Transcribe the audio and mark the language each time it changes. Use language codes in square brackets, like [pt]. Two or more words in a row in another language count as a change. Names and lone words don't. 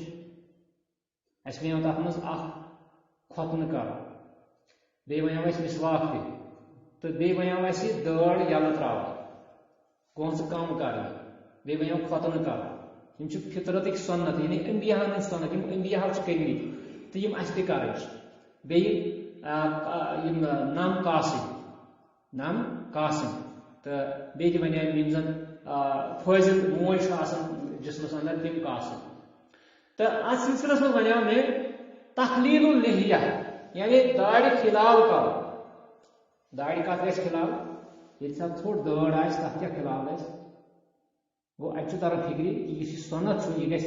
[ks] اَسہِ وَنیو تتھ منٛز اکھ کھۄتنہٕ کرُن، بیٚیہِ وَنیو اَسہِ مسواک تہِ، تہٕ بیٚیہِ وَنیو اَسہِ دٲڑ یَلہٕ ترٛاوٕنۍ، کونٛسہٕ کم کرنہِ، بیٚیہِ وَنیو کھۄتنہٕ کرُن. یِم چھِ فطرتٕکۍ سنت، یعنی انبیاہن ہٕنٛدۍ سنت، یِم انبیاہو چھِ کٔرمٕتۍ تہٕ یِم اَسہِ تہِ کرٕنۍ چھِ. بیٚیہِ یِم نم کاسٕنۍ، نام قاسم تو بیٚیہِ تہِ وَنیٛاے یِم زَن فٲضِل موج چھُ آسان جسمس اندر تِم قاسم تو اتھ سلسلس منٛز وَنیٛاو مےٚ [ar] تخلیل اللحیہ [ks] یعنی داڑِ خلال کرُن داڑِ کتھ گژھِ خلال ییٚلہِ سا ژھوٚٹ دٲڑ آسہِ تتھ کیٛاہ خلال آسہِ گوٚو اَتہِ چھُ تران فِکرِ یُس یہِ سۄنت چھُ یہِ گژھِ